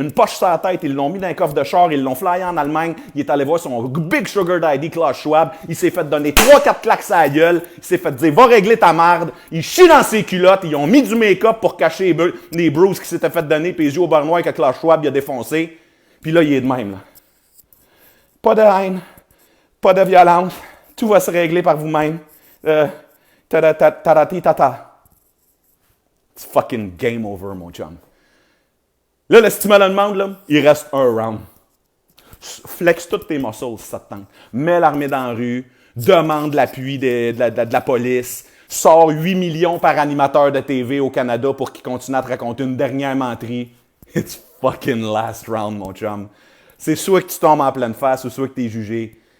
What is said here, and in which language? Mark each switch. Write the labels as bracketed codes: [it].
[fr] Une poche sur la tête, ils l'ont mis dans un coffre de char, ils l'ont flyé en Allemagne, il est allé voir son Big Sugar Daddy, Klaus Schwab, il s'est fait donner 3-4 claques à la gueule, il s'est fait dire « Va régler ta marde », il chie dans ses culottes, ils ont mis du make-up pour cacher les bruises qui s'étaient fait donner, puis les yeux au beurre noir que Klaus Schwab il a défoncé. Puis là, il est de même, là. Pas de haine, pas de violence, tout va se régler par vous-même. Tarati tata. [en] It's fucking game over, [fr] mon chum. Là, le stimulant demande, là, il reste un round. Flex toutes tes muscles si ça te tente. Mets l'armée dans la rue, demande l'appui de la police, sors 8 millions par animateur de TV au Canada pour qu'il continue à te raconter une dernière menterie. [en] It's fucking last round, [fr] mon chum. C'est soit que tu tombes en pleine face ou soit que tu es jugé.